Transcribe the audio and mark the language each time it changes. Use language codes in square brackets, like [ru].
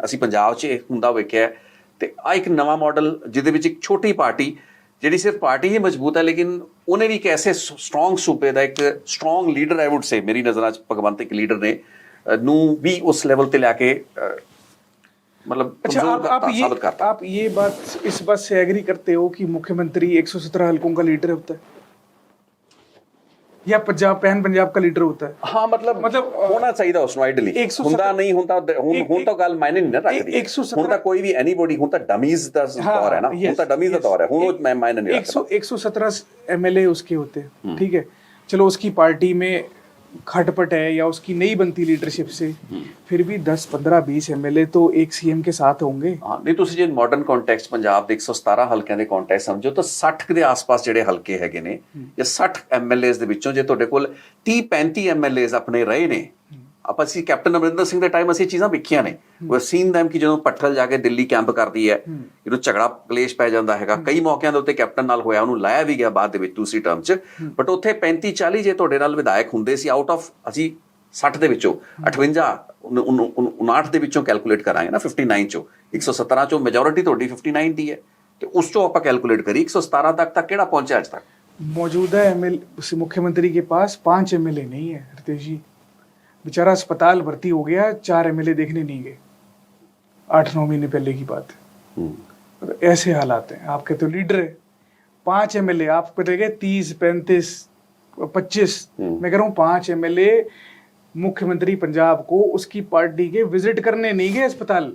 [pa] ਅਸੀਂ ਪੰਜਾਬ 'ਚ ਇਹ ਹੁੰਦਾ ਵੇਖਿਆ। ਤੇ ਆ ਇੱਕ ਨਵਾਂ ਮਾਡਲ ਜਿਹਦੇ ਵਿੱਚ ਇੱਕ ਛੋਟੀ ਪਾਰਟੀ ਜਿਹੜੀ ਸਿਰਫ ਪਾਰਟੀ ਹੀ ਮਜ਼ਬੂਤ ਹੈ, ਲੇਕਿਨ ਉਹਨੇ ਵੀ ਇੱਕ ਐਸੇ ਸਟਰੋਂਗ ਸੂਬੇ ਦਾ ਇੱਕ ਸਟਰੋਂਗ ਲੀਡਰ, [en] I would say, [pa] ਮੇਰੀ ਨਜ਼ਰਾਂ 'ਚ ਭਗਵੰਤ ਇੱਕ ਲੀਡਰ ਨੇ, ਨੂੰ ਵੀ ਉਸ ਲੈਵਲ ਤੇ ਲਿਆ ਕੇ मतलब। [hi] अच्छा, आप ये बात इस बात से एग्री करते हो कि मुख्यमंत्री 117 हलकों का लीडर होता है या पंजाब का लीडर होता है? हाँ, मतलब होना चाहिए उसਨੂੰ आइडली, [pa] ਹੁੰਦਾ ਨਹੀਂ ਹੁੰਦਾ। ਹੁਣ ਤਾਂ ਗੱਲ ਮਾਇਨੇ ਨਹੀਂ ਰੱਖਦੀ। ਹੁਣ ਤਾਂ ਕੋਈ ਵੀ ਐਨੀਬੋਡੀ, ਹੁਣ ਤਾਂ ਡਮੀਜ਼ ਦਾ ਦੌਰ ਹੈ ਨਾ, ਹੁਣ ਤਾਂ ਡਮੀਜ਼ ਦਾ ਦੌਰ ਹੈ, ਹੁਣ ਉਹ ਮਾਇਨੇ ਨਹੀਂ ਰੱਖਦਾ। [hi] 117 एमएलए उसके होते हैं, ठीक है, चलो उसकी पार्टी में खटपट है या उसकी नहीं बनती लीडरशिप से, फिर भी 10, 15, 20 एमएलए तो एक सीएम के साथ होंगे। हाँ, नहीं [pa] ਤੁਸੀਂ ਜੇ ਮਾਡਰਨ ਕੰਟੈਕਸਟ ਪੰਜਾਬ ਦੇ 117 ਹਲਕਿਆਂ ਦੇ ਕੰਟੈਕਸਟ ਸਮਝੋ ਤਾਂ 60 ਦੇ ਆਸ-ਪਾਸ ਜਿਹੜੇ ਹਲਕੇ ਹੈਗੇ ਨੇ, ਜਾਂ 60 ਐਮਐਲਏਜ਼ ਦੇ ਵਿੱਚੋਂ ਜੇ ਤੁਹਾਡੇ ਕੋਲ 30-35 ਐਮਐਲਏਜ਼ ਆਪਣੇ ਰਹੇ ਨੇ, ਆਪਾਂ ਅਸੀਂ ਕੈਪਟਨ ਅਮਰਿੰਦਰ ਸਿੰਘ ਦੇ ਟਾਈਮ ਅਸੀਂ ਚੀਜ਼ਾਂ ਵੇਖੀਆਂ ਨੇ। ਉਹ ਸੀਨ ਦੈਮ ਕਿ ਜਦੋਂ ਪੱਠਲ ਜਾ ਕੇ ਦਿੱਲੀ ਕੈਂਪ ਕਰਦੀ ਹੈ, ਇਹਨੂੰ ਝਗੜਾ ਕਲੇਸ਼ ਪੈ ਜਾਂਦਾ ਹੈਗਾ। ਕਈ ਮੌਕਿਆਂ ਦੇ ਉੱਤੇ ਕੈਪਟਨ ਨਾਲ ਹੋਇਆ, ਉਹਨੂੰ ਲਾਇਆ ਵੀ ਗਿਆ ਬਾਅਦ ਦੇ ਵਿੱਚ ਦੂਸਰੀ ਟਰਮ 'ਚ। ਬਟ ਉੱਥੇ 35-40 ਜੇ ਤੁਹਾਡੇ ਨਾਲ ਵਿਧਾਇਕ ਹੁੰਦੇ ਸੀ ਆਊਟ ਆਫ, ਅਸੀਂ 60 ਦੇ ਵਿੱਚੋਂ 58, 59 ਦੇ ਵਿੱਚੋਂ ਕੈਲਕੂਲੇਟ ਕਰਾਂਗੇ ਨਾ, 59 ਚੋਂ 117 ਚੋਂ ਮੈਜੋਰਿਟੀ ਤੁਹਾਡੀ 59 ਦੀ ਹੈ, ਤੇ ਉਸ ਚੋਂ ਆਪਾਂ ਕੈਲਕੂਲੇਟ ਕਰੀ 117 ਤੱਕ ਕਿਹੜਾ ਪਹੁੰਚਿਆ ਅੱਜ ਤੱਕ? [hi] मौजूदा एमएलए मुख्यमंत्री के पास 5 एमएलए नहीं है रितेश जी। बेचारा अस्पताल भर्ती हो गया, 4 एमएलए देखने नहीं गए, 8-9 महीने पहले की बात है। तो ऐसे हालात हैं। आपके तो लीडर है, 5 एमएलए, आप करेंगे 30, 35, 25, मैं कह रहा हूँ 5 एमएलए मुख्यमंत्री पंजाब को उसकी पार्टी के विजिट करने नहीं गए अस्पताल।